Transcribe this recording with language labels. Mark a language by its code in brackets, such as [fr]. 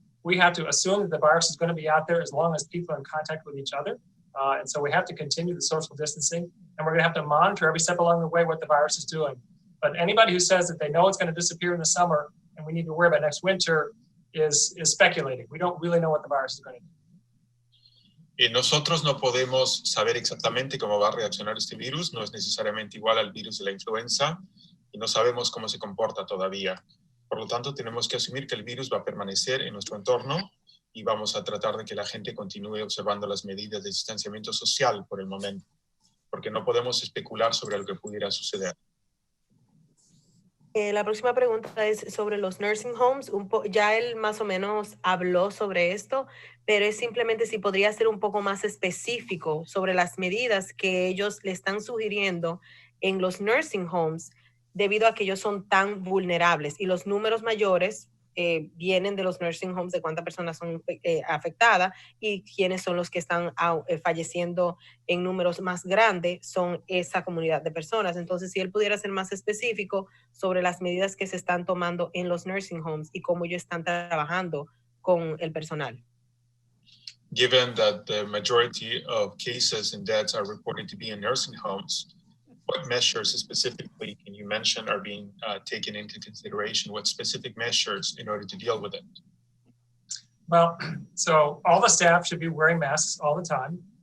[en] We have to assume that the virus is going to be out there as long as people are in contact with each other. And so we have to continue the social distancing, and we're going to have to monitor every step along the way what the virus is doing. But anybody who says that they know it's going to disappear in the summer and we need to worry about next winter is speculating. We don't really know what the virus is going to do. [es] Nosotros no podemos saber exactamente cómo va a reaccionar este virus. No es necesariamente igual al virus de la influenza y no sabemos cómo se comporta todavía. Por lo tanto, tenemos que asumir que el virus va a permanecer en nuestro entorno y vamos a tratar de que la gente continúe observando las medidas de distanciamiento social por el momento, porque no podemos especular sobre lo que pudiera suceder. La próxima pregunta es sobre los nursing homes. Ya él más o menos habló sobre esto, pero es simplemente si podría ser un poco más específico sobre las medidas que ellos le están sugiriendo en los nursing homes debido a que ellos son tan vulnerables y los números mayores vienen de los nursing homes, de cuántas personas son afectadas y quiénes son los que están falleciendo en números más grandes, son esa comunidad de personas. Entonces, si él pudiera ser más específico sobre las medidas que se están tomando en los nursing homes y cómo ellos están trabajando con el personal. [en] Given that the majority of cases and deaths are reported to be in nursing homes, what measures specifically can you mention are being taken into consideration? What specific measures in order to deal with it? Well, so all the staff should be wearing masks all the time.